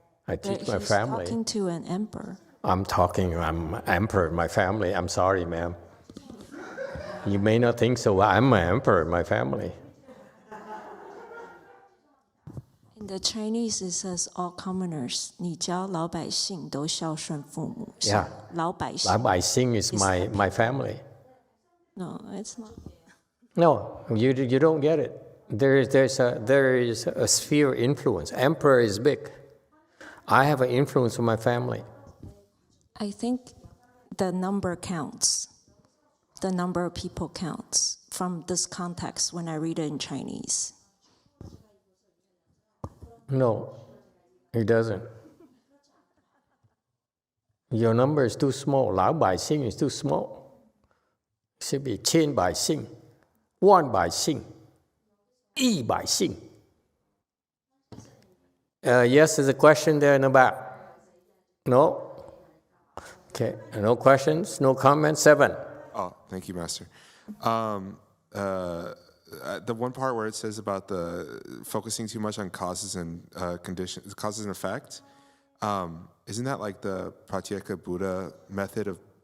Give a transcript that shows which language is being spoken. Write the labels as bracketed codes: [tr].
[en] I But teach my he's family. talking to an emperor. I'm emperor in my family. I'm sorry, ma'am. You may not think so, but I'm an emperor in my family. In the Chinese, it says all commoners. [zh] 你教老百姓都孝顺父母。 [en] Yeah. [zh] 老百姓。 [en] 老百姓 is my family. No, it's not. No, you don't get it. There is a sphere influence. Emperor is big. I have an influence on my family. I think the number counts. The number of people counts from this context when I read it in Chinese. No, it doesn't. Your number is too small. 老百姓 is too small. It should be [zh] 千百姓, 万百姓, 一百姓. [en] Yes, there's a question there in the back. No? Okay, no questions, no comments. 7. Oh, thank you, Master. The one part where it says about the focusing too much on causes and conditions, causes and effect, isn't that like the Pratyeka Buddha method of